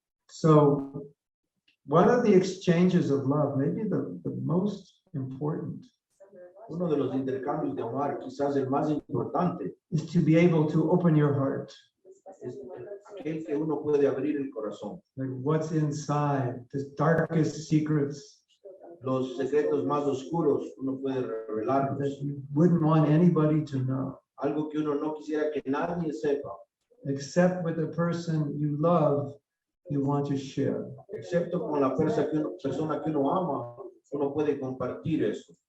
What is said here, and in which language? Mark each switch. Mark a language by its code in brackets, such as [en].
[en] So one of the exchanges of love, maybe the most important, [es] Uno de los intercambios de amor, quizás el más importante, [en] is to be able to open your heart. [es] es aquel que uno puede abrir el corazón. [en] Like what's inside, the darkest secrets [es] Los secretos más oscuros, uno puede revelarlos. [en] that you wouldn't want anybody to know, [es] Algo que uno no quisiera que nadie sepa, [en] except with the person you love, you want to share. [es] excepto con la persona que uno ama, uno puede compartir eso,